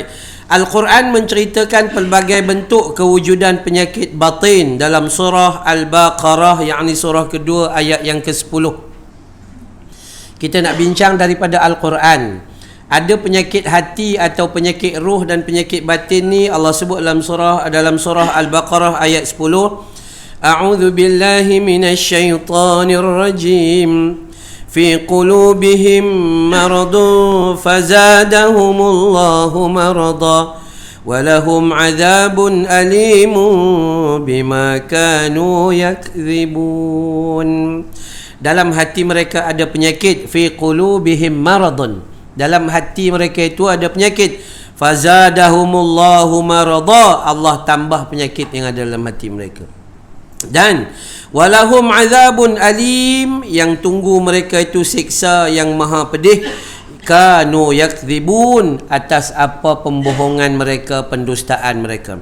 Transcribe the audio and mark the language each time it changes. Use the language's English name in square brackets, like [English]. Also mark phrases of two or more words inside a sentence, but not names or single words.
[Malay] Al-Quran menceritakan pelbagai bentuk kewujudan penyakit batin dalam surah Al-Baqarah, yakni surah kedua ayat yang ke-10. Kita nak bincang daripada Al-Quran. Ada penyakit hati atau penyakit ruh dan penyakit batin ni Allah sebut dalam surah Al-Baqarah ayat 10. [Arabic] أعوذ بالله من الشيطان الرجيم. في قلوبهم مرض فزادهم الله مرضا ولهم عذاب أليم بما كانوا يكذبون. [Malay] Dalam hati mereka ada penyakit. [Arabic] في قلوبهم مرض, [Malay] dalam hati mereka itu ada penyakit. [Arabic] فزادهم الله مرضا, [Malay] Allah tambah penyakit yang ada dalam hati mereka. Dan [Arabic] ولهم عذاب أليم, [Malay] yang tunggu mereka itu siksa yang maha pedih. [Arabic] كانوا يكذبون, [Malay] atas apa pembohongan mereka, pendustaan mereka.